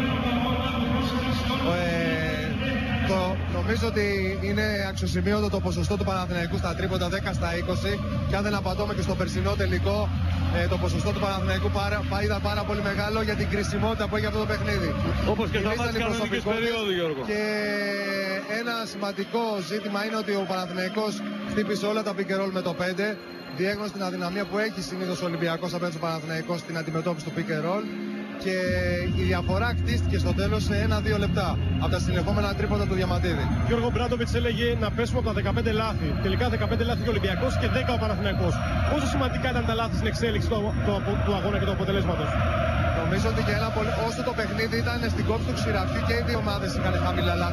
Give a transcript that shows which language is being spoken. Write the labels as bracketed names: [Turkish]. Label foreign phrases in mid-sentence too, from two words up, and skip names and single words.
[Greek] Νομίζω ότι είναι αξιοσημείωτο το ποσοστό του Παναθηναϊκού στα τρίποντα 10 στα 20 και αν δεν απατώμε και στο περσινό τελικό το ποσοστό του Παναθηναϊκού ήταν πάρα πολύ μεγάλο για την κρισιμότητα που έχει αυτό το παιχνίδι. Όπως και στα μάτια κανονικής περίοδου, Γιώργο. Και ένα σημαντικό ζήτημα είναι ότι ο Παναθηναϊκός χτύπησε όλα τα [English] pick and roll [Greek] με το 5, διέγνωσε την αδυναμία που έχει συνήθως ο Ολυμπιακός απέναντι στο Παναθηναϊκό στην αντιμετώπιση του [English] pick and roll. [Greek] Και η διαφορά χτίστηκε στο τέλος σε 1-2 λεπτά από τα συνεχόμενα τρίποτα του Διαμαντίδη. Γιώργο Μπράντοβιτς έλεγε να πέσουμε από τα 15 λάθη. Τελικά 15 λάθη και ο Ολυμπιακός και 10 ο Παναθηναϊκός. Πόσο σημαντικά ήταν τα λάθη στην εξέλιξη του αγώνα και του αποτελέσματος? Νομίζω ότι και όσο το παιχνίδι ήταν στην κόψη του ξηραφιού και οι δύο ομάδες είχαν χαμηλά λάθη.